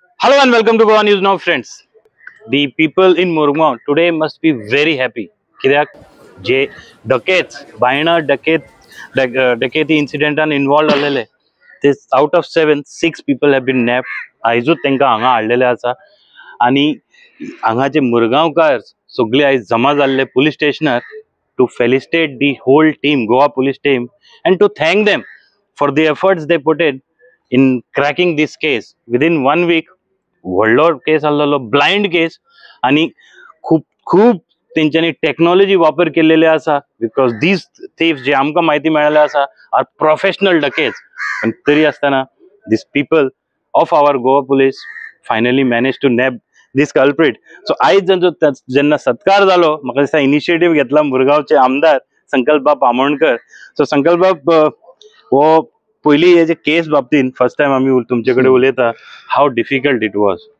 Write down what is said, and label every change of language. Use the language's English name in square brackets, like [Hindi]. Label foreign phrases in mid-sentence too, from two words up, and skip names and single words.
[English] Hello and welcome to Goa News Now, friends. The people in Murgaon today must be very happy. [Konkani] कित्याक जे डकेट्स बायणा डकेती इन्सिडेंटान इन्वॉल्व आलेले ते [English] out of [Konkani] 7 6 [English] people have been nabbed. [Konkani] आयजूच तांकां हांगा हाडलेले आसा आणि हांगाचे मुरगांवकार सगळे आयज जमा जाल्ले पुलीस स्टेशनार [English] to felicitate the whole team, Goa police team, and to thank them for the efforts they put in cracking this case. Within 1 week, [Konkani] व्हडलो केस आसलो, [English] blind case, [Konkani] आणि खूप खूप तेंच्यांनी टेक्नॉलॉजी वापर केलेले आसा [English] because these thieves [Konkani] जे आमकां माहिती मेळ्ळेले आसा [English] are professional dacoits. [Konkani] पण तरी आसतना [English] this people of our Goa police finally manage to nab this culprit. [Konkani] सो आयज जेन्ना सत्कार जालो म्हाका दिसता इनिशिएटीव घेतला मुरगांवचे आमदार संकल्प बाब आमोणकर. सो संकल्प बाब हो पयली हे जे केस बाबतीन [English] first time [Konkani] आम्ही तुमचे कडेन उलयता, [English] how difficult it was?